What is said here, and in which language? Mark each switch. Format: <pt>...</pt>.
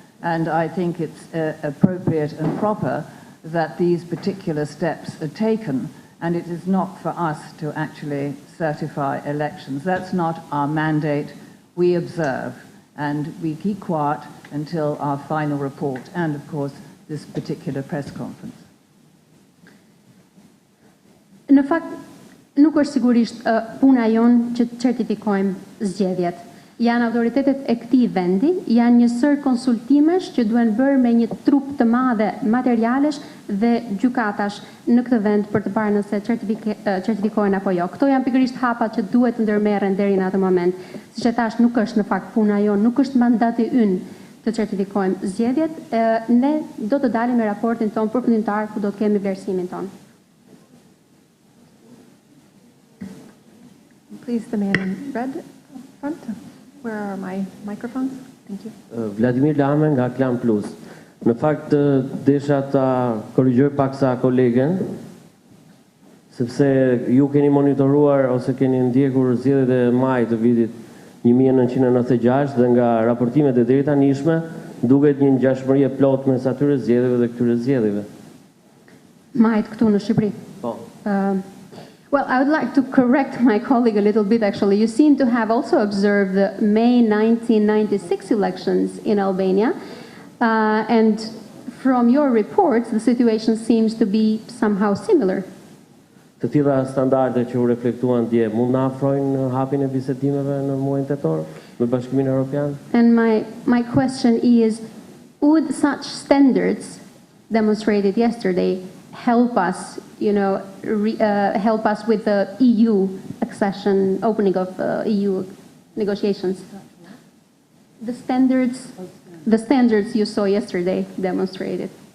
<en>And I think it's appropriate and proper that these particular steps are taken, and it is not for us to actually certify elections. That's not our mandate. We observe, and we keep quiet until our final report, and of course, this particular press conference.</en> <sq>Në fakt, nuk është sigurisht puna jonë që të certifikojmë zgjedhjet. Janë autoritetet e këtij vendi, janë një sër konsultimesh që duhen bërë me një trup të madhe materialesh dhe gjykatash në këtë vend për të parë nëse certifikohen apo jo. Këto janë pikërisht hapat që duhet të ndërmerren deri në atë moment. Siç e thash, nuk është në fakt puna jonë, nuk është mandati ynë të certifikojmë zgjedhjet. Ne do të dalim me raportin ton përfundimtar ku do të kemi vlerësimin ton.</sq> <en>Please, the man in red front. Where are my microphones? Thank you.</en> <sq>Vladimir Lame nga Klan Plus. Në fakt desha ta korrigjoj paksa kolegen, sepse ju keni monitoruar ose keni ndjekur zgjedhjet e majit të vitit 1996 dhe nga raportimet e deri tanishme duket një ngjashmëri e plotë mes atyre zgjedhjeve dhe këtyre zgjedhjeve. Majit këtu në Shqipëri. Po.</sq> <en>Well, I would like to correct my colleague a little bit, actually. You seem to have also observed the May 1996 elections in Albania, and from your reports, the situation seems to be somehow similar.</en> <sq>Të tilla standarde që u reflektuan dje, mund na afrojnë hapjen e bisedimeve në muajin tetor me Bashkimin Evropian?</sq> <en>And my question is, would such standards demonstrated yesterday help us, help us with the EU accession, opening of EU negotiations? The standards you saw yesterday demonstrated.</en>